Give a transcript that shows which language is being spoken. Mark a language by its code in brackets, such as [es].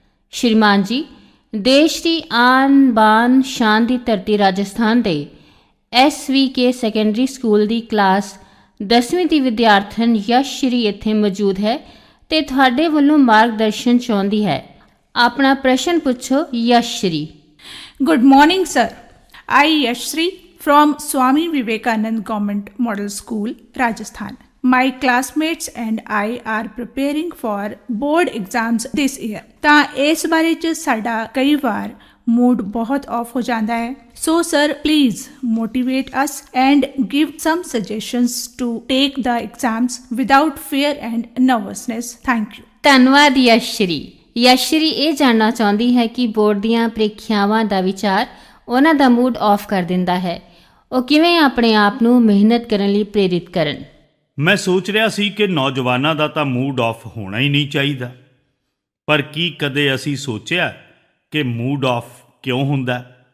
[pa] ਸ਼੍ਰੀਮਾਨ ਜੀ, ਦੇਸ਼ ਦੀ ਆਨ ਬਾਨ ਸ਼ਾਨ ਦੀ ਧਰਤੀ ਰਾਜਸਥਾਨ ਦੇ SVK ਸੈਕੰਡਰੀ ਸਕੂਲ ਦੀ ਕਲਾਸ 10ਵੀਂ ਦੀ ਵਿਦਿਆਰਥਣ ਯਸ਼ਸ਼੍ਰੀ ਇੱਥੇ ਮੌਜੂਦ ਹੈ ਤੇ ਤੁਹਾਡੇ ਵੱਲੋਂ ਮਾਰਗਦਰਸ਼ਨ ਚਾਹੁੰਦੀ ਹੈ। ਆਪਣਾ ਪ੍ਰਸ਼ਨ ਪੁੱਛੋ ਯਸ਼ਸ਼੍ਰੀ। [en] Good morning, sir. I, Yashri, from Swami Vivekanand Government Model School, Rajasthan. My classmates and I are preparing for board exams this year. [pa] ਤਾਂ ਇਸ ਬਾਰੇ 'ਚ ਸਾਡਾ ਕਈ ਵਾਰ ਮੂਡ ਬਹੁਤ ਆਫ ਹੋ ਜਾਂਦਾ ਹੈ। [en] So sir, please motivate us and give some suggestions to take the exams without fear and nervousness. Thank you. [pa] ਧੰਨਵਾਦ ਯਸ਼ਸ਼੍ਰੀ। ਯਸ਼ਸ਼੍ਰੀ ਇਹ ਜਾਣਨਾ ਚਾਹੁੰਦੀ ਹੈ ਕਿ ਬੋਰਡ ਦੀਆਂ ਪ੍ਰੀਖਿਆਵਾਂ ਦਾ ਵਿਚਾਰ ਉਹਨਾਂ ਦਾ ਮੂਡ ਆਫ ਕਰ ਦਿੰਦਾ ਹੈ। ਉਹ ਕਿਵੇਂ ਆਪਣੇ ਆਪ ਨੂੰ ਮਿਹਨਤ ਕਰਨ ਲਈ ਪ੍ਰੇਰਿਤ ਕਰਨ? ਮੈਂ ਸੋਚ ਰਿਹਾ ਸੀ ਕਿ ਨੌਜਵਾਨਾਂ ਦਾ ਤਾਂ ਮੂਡ ਆਫ ਹੋਣਾ ਹੀ ਨਹੀਂ ਚਾਹੀਦਾ, ਪਰ ਕੀ ਕਦੇ ਅਸੀਂ ਸੋਚਿਆ ਕਿ ਮੂਡ ਆਫ ਕਿਉਂ ਹੁੰਦਾ?